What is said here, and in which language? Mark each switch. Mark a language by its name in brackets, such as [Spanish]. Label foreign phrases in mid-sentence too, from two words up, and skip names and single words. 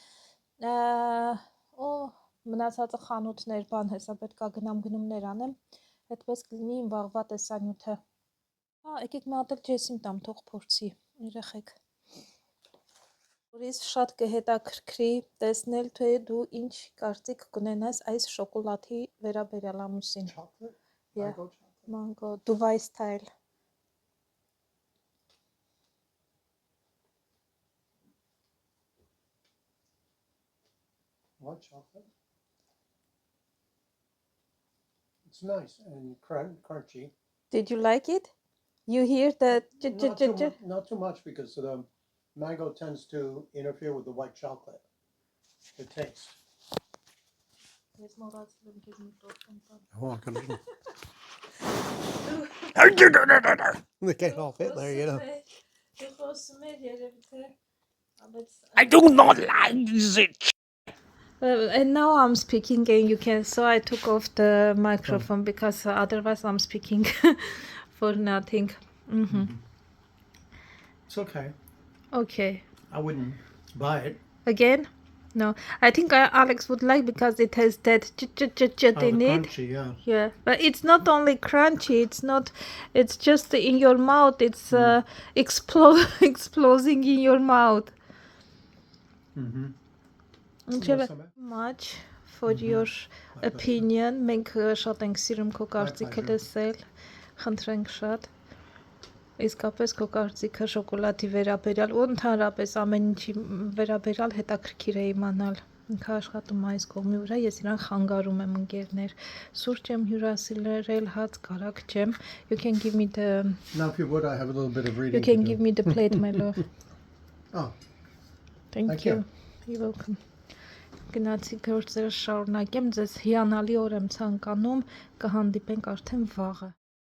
[Armenian] ու մնացածը խանութներ, բան հեսա պետք է գնամ գնումներ անեմ, այդպես կլինի իմ վաղվա տեսանյութը, եկեք մի հատ էլ ջեսին տամ, թող փորձի, երեխեք, որից շատ կհետաքրքրի տեսնել, թե դու ինչ կարծիք կունենաս այս շոկոլադի վերաբերյալ ամուսին, [English] mango, Dubai style. White chocolate. It's nice and crunchy. Did you like it? You hear the Not too much because mango tends to interfere with the white chocolate. The taste. [Armenian] Ես մոռացել եմ քեզ մի տորտ տալ։ [English] Oh, I couldn't. They can't all fit there, you know. [Armenian] Դու խոսում ես երևի թե [English] I do not like it. And now I'm speaking and you can so I took off the microphone because otherwise I'm speaking for nothing. It's okay. Okay. I wouldn't buy it. Again? No. I think Alex would like because it has that in it. Crunchy, yeah. Yeah, but it's not only crunchy. It's just in your mouth. It's exploding in your mouth. Ինչևէ, much for your opinion. [Armenian] Մենք շատ ենք սիրում քո կարծիքը լսել։ Խնդրենք շատ։ Իսկապես քո կարծիքը շոկոլադի վերաբերյալ ու ընդհանրապես ամեն ինչի վերաբերյալ հետաքրքիր է իմանալ։ Ինքը աշխատում է այս կողմի վրա, ես իրան խանգարում եմ ընկերներ։ Սուրճ եմ հյուրասիրել, հաց կարակ չեմ։ [English] You can give me the Now, if you would, I have a little bit of reading. You can to give do. me the plate, my love. Oh, Thank Thank you. you. You're welcome. [Armenian] Գնացի գործերը շարունակեմ, ձեզ հիանալի օր եմ ցանկանում, կհանդիպենք արդեն վաղը։